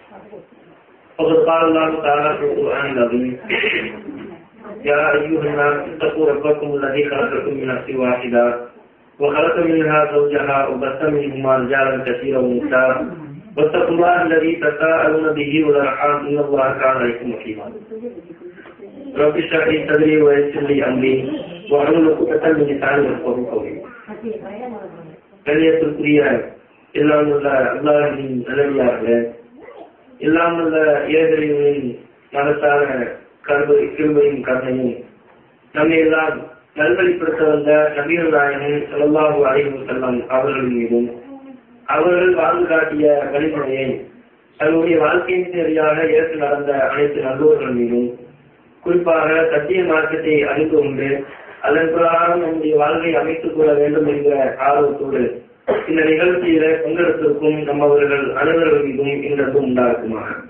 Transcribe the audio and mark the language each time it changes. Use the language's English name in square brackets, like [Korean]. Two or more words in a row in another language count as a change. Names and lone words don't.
[Arabic] وقد قال الله تعالى في القرآن العظيم: يا أيها الناس اتقوا ربكم الذي خلقكم من نفس واحدة وخلق منها زوجها وبث منهما رجالا كثيرا ونساء واتقوا الله الذي تساءلون به والأرحام إن الله كان عليكم رقيبا. رب اشرح لي صدري ويسر لي أمري واحلل عقدة من لساني يفقهوا قولي. [Tamil] கண்ணியத்திற்குரிய எல்லாம் உள்ள அல்லாஹ்வின் நல்லடியார்களே, எல்லாம் உள்ள ஏகரின் மனத்தான கிருபையும் கருணையும் நம்மை எல்லாம் நல்வழிப்படுத்த வந்த நபிகள் நாயகம் [Arabic] صلى الله عليه وسلم [Tamil] அவர்கள் மீதும், அவர்கள் வாழ்ந்து காட்டிய வழிமுறையை தன்னுடைய வாழ்க்கையின் சரியாக ஏற்று நடந்த அனைத்து நல்லோர்கள் மீதும், குறிப்பாக சத்திய மார்க்கத்தை அறிந்து கொண்டு அதன் பிரகாரம் நம்முடைய வாழ்வை அமைத்துக் கொள்ள வேண்டும் என்கிற ஆர்வத்தோடு இந்த நிகழ்ச்சியில பங்கெடுத்திருக்கும் நம்மவர்கள் அனைவர்கள் மீதும் இன்றும் உண்டாக்குமாக.